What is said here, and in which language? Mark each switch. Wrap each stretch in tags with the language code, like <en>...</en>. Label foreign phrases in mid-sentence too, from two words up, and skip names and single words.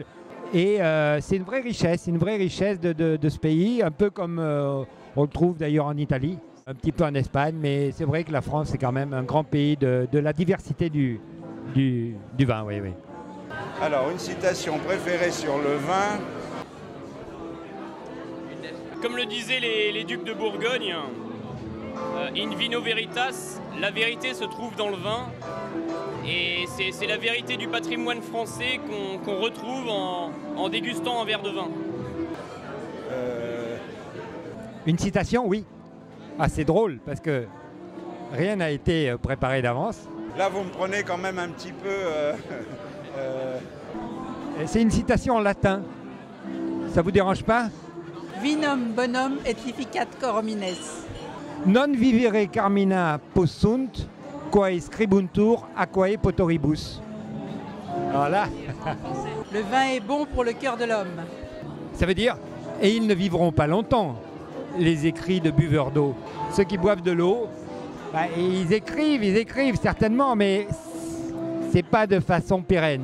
<fr>Et c'est une vraie richesse de ce pays, un peu comme on le trouve d'ailleurs en Italie, un petit peu en Espagne, mais c'est vrai que la France c'est quand même un grand pays de la diversité du vin. Oui, oui. Alors, une citation préférée sur le vin. Comme le disaient les ducs de Bourgogne,</fr> <la>in vino veritas,</la> <fr>la vérité se trouve dans le vin. Et c'est la vérité du patrimoine français qu'on retrouve en dégustant un verre de vin. Une citation, oui. Ah, c'est drôle parce que rien n'a été préparé d'avance. Là, vous me prenez quand même un petit peu... C'est une citation en latin. Ça vous dérange pas?</fr> <la>Vinum bonum et efficat cor homines. Non vivere carmina possunt, quae scribuntur aquae potoribus.</la> <fr>Voilà. Le vin est bon pour le cœur de l'homme. Ça veut dire, et ils ne vivront pas longtemps, les écrits de buveurs d'eau. Ceux qui boivent de l'eau, bah, ils écrivent certainement, mais c'est pas de façon pérenne.</fr>